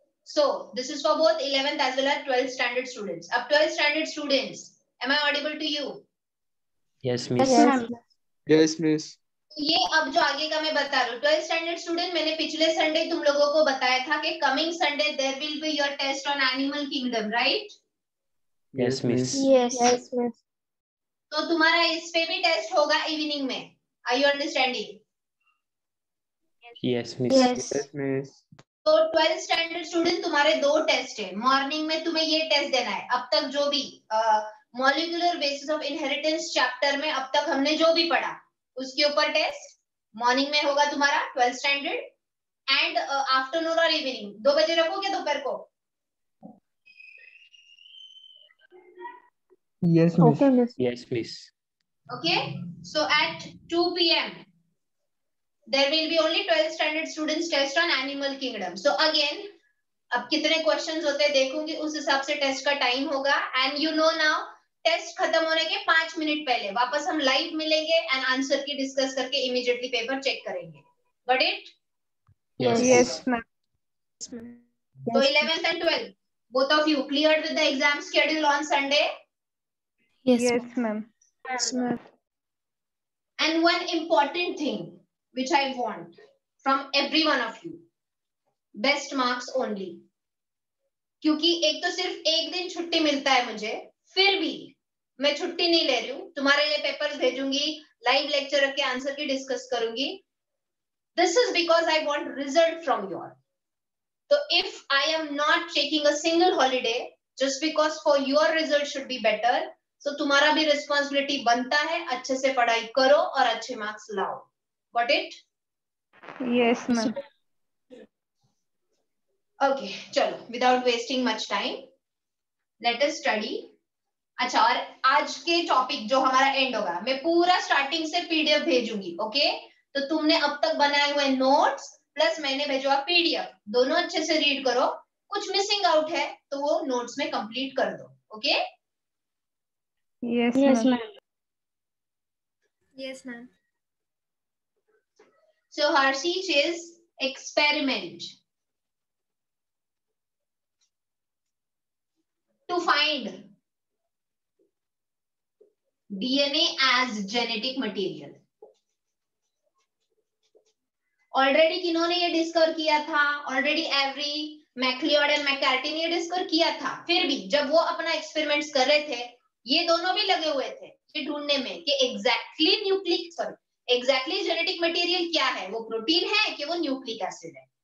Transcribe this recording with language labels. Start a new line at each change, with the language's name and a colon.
English: So this is for both 11th as well as 12th standard students. Ab 12th standard students, am I audible to you? Yes, miss. Yes, ma'am. Yes, miss.
Hindi: ये अब जो आगे का मैं बता रहा हूँ, 12th standard student, मैंने पिछले संडे तुम लोगों को बताया था कि coming Sunday
English: there will be your test on animal kingdom, right? Yes, miss. Yes, miss.
Hindi: तो तुम्हारा इस पे भी टेस्ट होगा इवनिंग में.
English: Are you understanding? Yes, miss. Yes. Yes, miss.
Hindi: तो 12th स्टैंडर्ड स्टूडेंट तुम्हारे 2 टेस्ट है. मॉर्निंग में तुम्हें ये टेस्ट देना है. अब तक जो भी molecular basis of inheritance chapter में अब तक हमने जो भी पढ़ा उसके ऊपर टेस्ट मॉर्निंग में होगा तुम्हारा 12th स्टैंडर्ड, एंड आफ्टरनून और इवनिंग 2 बजे रखोगे दोपहर को?
English: Yes, miss. Okay, miss. Yes, miss. Okay, so at 2 p.m. there will be only 12th standard students test on animal kingdom. So again,
Hindi: अब कितने क्वेश्चंस होते हैं देखूंगी, उस हिसाब से टेस्ट का टाइम होगा.
English: and you know now
Hindi: test खत्म होने के 5 मिनट पहले वापस हम लाइव मिलेंगे एंड आंसर की डिस्कस करके इमीडिएटली पेपर चेक करेंगे.
English: Got it? Yes. Yes, ma'am. So 11th and 12th, both of you cleared with the exam schedule on Sunday? Yes, Yes, ma'am. Yes, ma'am. And one important thing which I want from every one of you, best marks only.
Hindi: क्योंकि एक तो सिर्फ एक दिन छुट्टी मिलता है मुझे, फिर भी मैं छुट्टी नहीं ले रही हूँ, तुम्हारे लिए पेपर्स भेजूंगी, लाइव लेक्चर रख के आंसर की डिस्कस करूंगी.
English: This is because I want result from you all. So if I am not taking a single holiday just because for your result should be better, so
Hindi: तुम्हारा भी responsibility बनता है अच्छे से पढ़ाई करो और अच्छे मार्क्स लाओ.
English: Got it? Yes, ma'am. Okay, चलो without wasting much time, let us study.
Hindi: अच्छा, और आज के टॉपिक जो हमारा एंड होगा, मैं पूरा स्टार्टिंग से पीडीएफ भेजूंगी. ओके, तो तुमने अब तक बनाए हुए नोट्स प्लस मैंने भेजा पीडीएफ, दोनों अच्छे से रीड करो. कुछ मिसिंग आउट है तो वो नोट्स में कंप्लीट कर दो.
English: Okay? Yes, Yes, ma'am. ma'am. Yes, ma'am. So Harshi says experiment to find DNA as genetic material.
Hindi: Already किन्होंने ये डिस्कवर किया था? Already every, McLeod and McCarthy ने ये डिस्कवर किया था. फिर भी जब वो अपना एक्सपेरिमेंट्स कर रहे थे, ये दोनों भी लगे हुए थे ये ढूंढने में कि एग्जैक्टली जेनेटिक मटेरियल क्या है, वो प्रोटीन है कि वो न्यूक्लिक एसिड है.